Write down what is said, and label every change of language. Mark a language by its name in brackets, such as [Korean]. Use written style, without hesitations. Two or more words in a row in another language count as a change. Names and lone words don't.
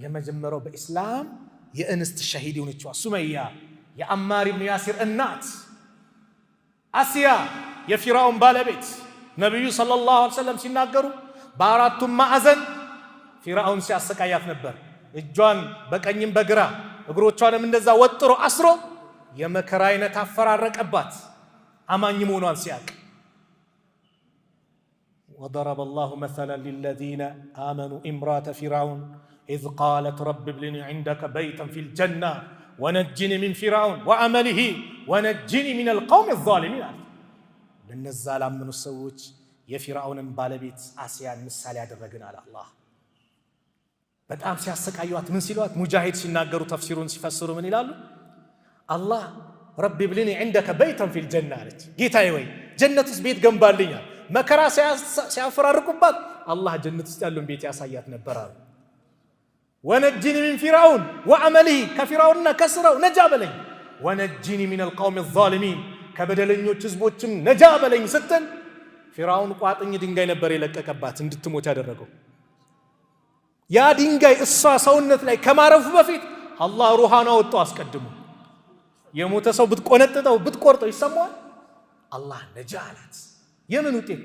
[Amharic] በኢስላም የእንስት ሸሂድ የሆነችዋ ሱመያ የአማር ኢብኑ ያሲር እናት አስያ የፊርዓውን ባለቤት ነብዩ [Arabic] صلى الله عليه وسلم [Amharic] ሲናገሩ በአራቱም ማዕዘን ፊርዓውን ሲያሰቃያት ነበር። እጇን በቀኝም በግራ እግሮቿንም እንደዛ ወጥሮ አስሮ የመከራ አይነት አፈራረቀባት አማኝ መሆኗን ሲያቅ [Arabic] وضرب الله مثلا للذين آمنوا امرأة فرعون إذ قالت رب ابن لي عندك بيتا في الجنة ونجني من فرعون وعمله ونجني من القوم الظالمين لنزا لامنوا السوج [Amharic] የፊርዓውን ባለቤት አስያን ምሳሌ ያደረግን አለ አላህ። በጣም ሲያሰቃዩት ምን ሲሏት ሙጃሂድ ሲናገሩ ተፍሲሩን ሲፈስሩ ምን ይላሉ? አላህ [Arabic] ربي ابن لي عندك بيتا في الجنة [Amharic] አለች። ጌታዬ ወይ ጀነት ውስጥ ቤት ገንባልኛል። መከራ ሲያፈራርቁባት አላህ ጀነት ውስጥ ያለውን ቤት ያሳያት ነበር አሉ። [Arabic] ونجني من فرعون وعمله [Amharic] ከፊርዓውንና ከስራው ነጃ በለኝ። [Arabic] ونجني من القوم الظالمين [Amharic] ከበደለኞች ህዝቦችም ነጃ በለኝ ስትል ፊርዓውን ቋጥኝ ድንጋይ ነበር የለቀቀባት እንድትሞት ያደረገው። ያ ድንጋይ እሷ ሰውነት ላይ ከማረፉ በፊት አላህ ሩሃን አወጣው አስቀድሞ። የሞተ ሰው ብትቆነጥጠው ብትቆርጠው ይሰማዋል። አላህ ነጃ አላት። የምን ውጤት?